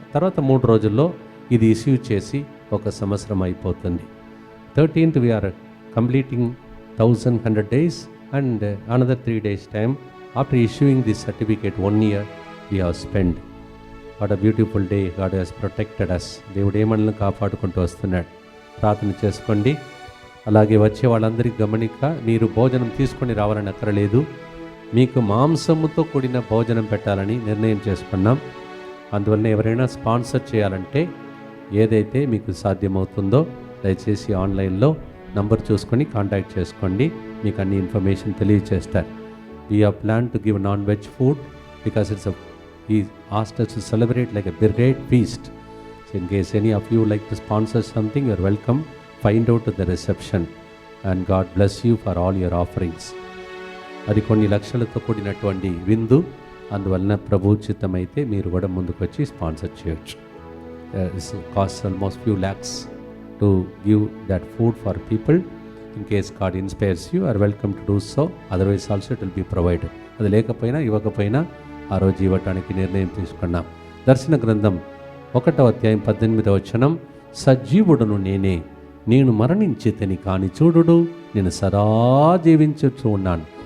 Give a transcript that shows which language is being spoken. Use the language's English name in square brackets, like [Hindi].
[Telugu] తర్వాత 3 రోజుల్లో ఇది ఇష్యూ చేసి ఒక సంవత్సరం అయిపోతుంది. [English] 13th we are completing 1100 days and another 3 days time after issuing this certificate. 1 year we have spent. What a beautiful day. God has protected us. [Telugu] దేవుడు మనల్ని కాపాడుకుంటూ వస్తున్నాడు. ప్రార్థన చేసుకోండి. అలాగే వచ్చే వాళ్ళందరికీ గమనిక, మీరు భోజనం తీసుకొని రావాలని అక్కరలేదు. మీకు మాంసముతో కూడిన భోజనం పెట్టాలని నిర్ణయం చేసుకున్నాం. అందువల్ల ఎవరైనా స్పాన్సర్ చేయాలంటే ఏదైతే మీకు సాధ్యమవుతుందో దయచేసి ఆన్లైన్లో నంబర్ చూసుకొని కాంటాక్ట్ చేసుకోండి. మీకు అన్ని ఇన్ఫర్మేషన్ తెలియజేస్తారు. [English] We have plan to give non veg food because he asked us to celebrate like a great feast. So in case any of you like to sponsor something, you are welcome. Find out at the reception and God bless you for all your offerings. [Telugu] అది కొన్ని లక్షలతో కూడినటువంటి విందు. అందువలన ప్రభు చిత్తమైతే మీరు కూడా ముందుకు వచ్చి స్పాన్సర్ చేయొచ్చు. [English] It costs almost few lakhs to give that food for people. In case God inspires you, you are welcome to do so. Otherwise also it will be provided. [Telugu] అది లేకపోయినా ఇవ్వకపోయినా ఆ రోజు ఇవ్వటానికి నిర్ణయం తీసుకున్నాం. దర్శన గ్రంథం 1వ అధ్యాయం 18వ వచనం, సజీవుడును నేనే, నేను మరణించితిని కాని చూడుడు, నేను సదా జీవించుచూ ఉన్నాను.